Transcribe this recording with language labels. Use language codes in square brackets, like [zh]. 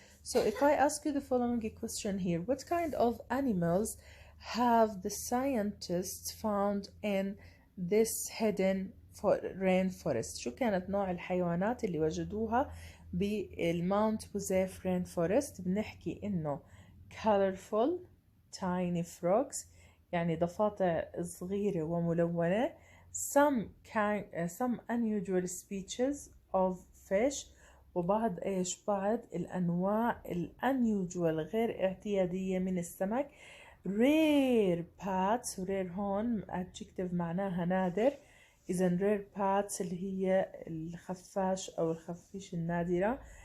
[en] So if I ask you the following question here, what kind of animals have the scientists found in this hidden rainforest? [ar] شو كانت نوع الحيوانات اللي وجدوها بالماونت بوزيف rainforest؟ بنحكي إنه [en] colorful tiny frogs [ar] يعني ضفادع صغيرة وملونة. [en] some unusual species of fish. [ar] وبعض إيش؟ بعض الأنواع unusual غير اعتيادية من السمك. [en] rare bats. rare هون adjective [ar] معناها نادر. إذن [en] rare bats [ar] اللي هي الخفاش أو الخفيش النادرة.